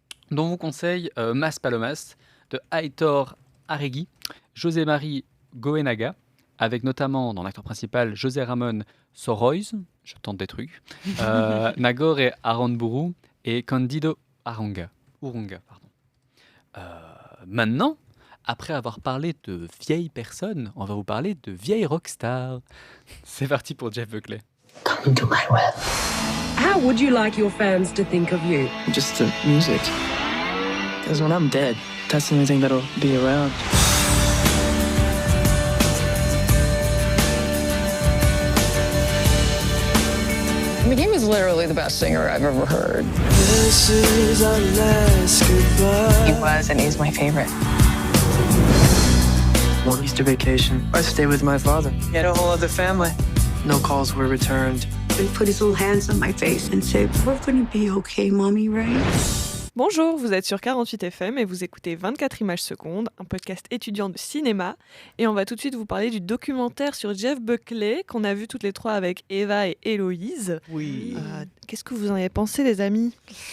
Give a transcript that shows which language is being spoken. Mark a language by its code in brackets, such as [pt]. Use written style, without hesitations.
[fr] Donc, on vous conseille Mas Palomas de Aitor Arregui, José Marie Goenaga, avec notamment dans l'acteur principal José Ramon Soroiz, je tente des trucs, Nagore Aramburu et Candido Urunga. Maintenant, après avoir parlé de vieilles personnes, on va vous parler de vieilles rockstars. C'est parti pour Jeff Buckley. [en] Come to my web. How would you like your fans to think of you? Just the music. Because when I'm dead, that's the only thing that'll be around. I mean, he was literally the best singer I've ever heard. This is our last goodbye. He was, and he's my favorite. One Easter vacation, I stayed with my father. He had a whole other family. No calls were returned. He put his little hands on my face and said, "We're gonna be okay, mommy, right?" [fr] Bonjour, vous êtes sur 48 FM et vous écoutez 24 images secondes, un podcast étudiant de cinéma. Et on va tout de suite vous parler du documentaire sur Jeff Buckley qu'on a vu toutes les trois avec Eva et Héloïse. Oui. Qu'est-ce que vous en avez pensé, les amis ?